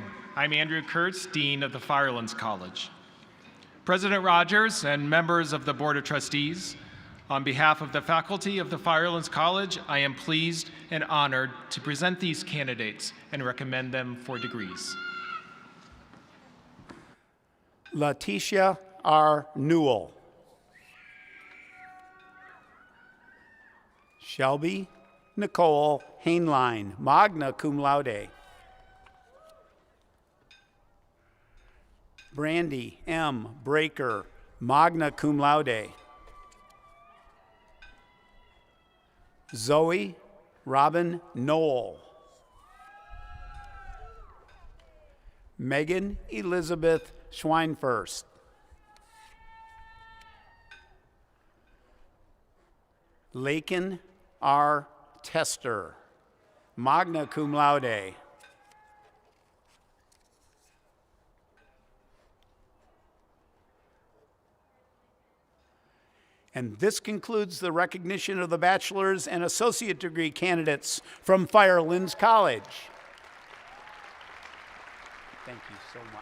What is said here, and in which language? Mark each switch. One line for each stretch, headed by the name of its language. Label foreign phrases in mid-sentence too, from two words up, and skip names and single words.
English: I'm Andrew Kurtz, Dean of the Firelands College. President Rogers and members of the Board of Trustees, on behalf of the faculty of the Firelands College, I am pleased and honored to present these candidates and recommend them for degrees. Letitia R. Newell. Shelby Nicole Hainline,
Latin: magna cum laude.
English: Brandy M. Breaker,
Latin: magna cum laude.
English: Zoe Robin Knoll. Megan Elizabeth Schweinfurst. Lakin R. Tester,
Latin: magna cum laude.
English: And this concludes the recognition of the bachelor's and associate degree candidates from Firelands College. Thank you so much.